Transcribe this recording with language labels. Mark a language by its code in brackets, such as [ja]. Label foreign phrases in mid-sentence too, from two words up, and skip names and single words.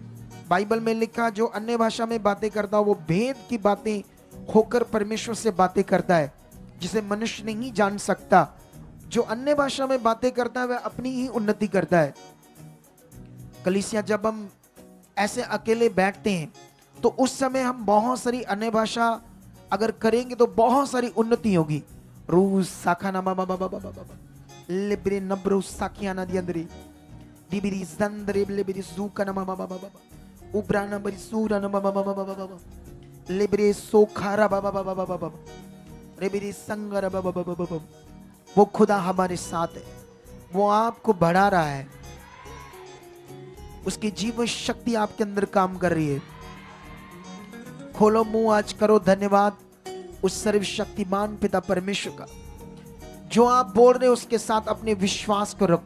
[hi] बाइबल में लिखा जो अन्य भाषा में बातें करता वो भेद की बातें होकर परमेश्वर से बातें करता है, जिसे मनुष्य नहीं जान सकता। जो अन्य भाषा में बातें करता है वह अपनी ही उन्नति करता है। कलीसिया जब हम ऐसे अकेले बैठते हैं तो उस समय हम बहुत सारी अन्य भाषा अगर करेंगे तो बहुत सारी उन्नति होगी। रूस साखाना बाबा बाबा बाबा लिब्रे नब्रो साकियाना दियंदरी डिबिरी जंदरे लिब्रे सुकाना बाबा बाबा बाबा उब्राना बरी सूराना बाबा बाबा बाबा लिब्रे सोखारा बाबा बाबा बाबा लिब्रे संगरा बाबा बाबा बाबा। वो खुदा हमारे साथ है, वो आपको बढ़ा रहा है, उसकी जीवन शक्ति आपके अंदर काम कर रही है। खोलो मुंह, आज करो धन्यवाद उस सर्वशक्तिमान पिता परमेश्वर का। जो आप बोल रहे हो उसके साथ अपने विश्वास को रखो।